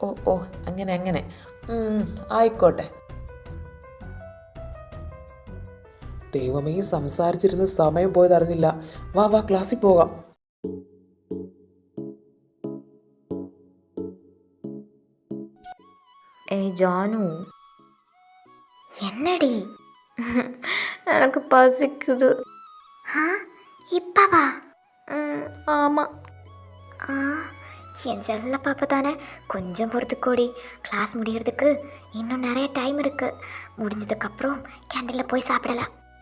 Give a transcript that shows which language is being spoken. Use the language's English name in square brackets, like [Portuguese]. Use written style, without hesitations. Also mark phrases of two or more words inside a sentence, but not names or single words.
[Malayalam] ഓ ഓ അങ്ങനെ അങ്ങനെ. ആയിക്കോട്ടെ. ദൈവമേ, സംസാരിച്ചിരുന്ന് സമയം പോയതറിഞ്ഞില്ല. വാ വാ, ക്ലാസ്സിൽ പോകാം. ജാനു, [Tamil] என்னடி? எனக்கு பசிக்குது. ஆ இப்பவா? ஆமாம். ஆ என் செல்ல பாப்பா தானே, கொஞ்சம் பொறுத்துக்கோடி. கிளாஸ் முடியறதுக்கு இன்னும் நிறைய டைம் இருக்கு. முடிஞ்சதுக்கப்புறம் கேண்டீனில் போய் சாப்பிடலாம்.